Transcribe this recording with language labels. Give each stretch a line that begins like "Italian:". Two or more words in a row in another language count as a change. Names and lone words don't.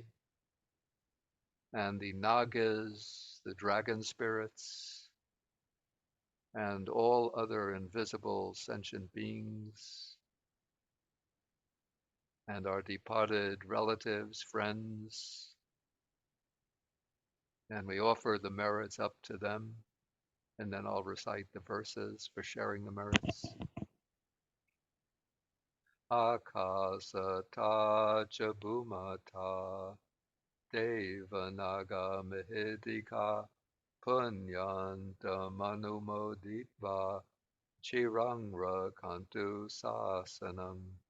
English: And the nagas, the dragon spirits, and all other invisible sentient beings, and our departed relatives, friends, and we offer the merits up to them, and then I'll recite the verses for sharing the merits.
Pali: Akasata cha bhumata devanaga mihidika punyanta manumoditva chirang rakantu sasanam.